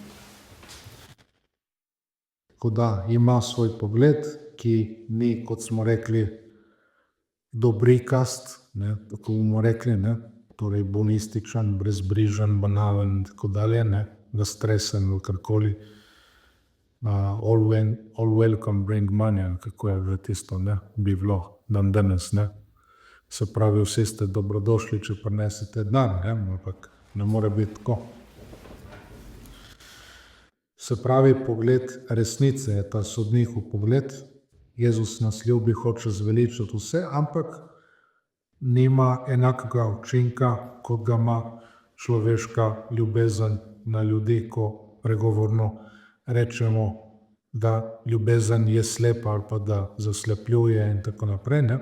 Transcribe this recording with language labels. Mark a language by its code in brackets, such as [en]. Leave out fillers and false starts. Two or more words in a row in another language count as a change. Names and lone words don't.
[sl] Tako da ima svoj pogled, ki ni, kot smo rekli, dobrikast, ne, tako bomo rekli, ne, torej bonističen, brezbrižen, banalen in tako dalje, ne, raztresen ali karkoli. [en] All welcome bring money, [sl] kako je že tisto, ne, bi bilo danes, ne. Se pravi, vsi ste dobrodošli, če prinesete denar, ne, ampak ne more biti tako. Se pravi, pogled resnice je ta sodnikov pogled. Jezus nas ljubi, hoče zveličati vse, ampak nima enakega učinka, kot ga ima človeška ljubezen na ljudi, ko pregovorno rečemo, da ljubezen je slepa ali pa da zaslepljuje in tako naprej, ne.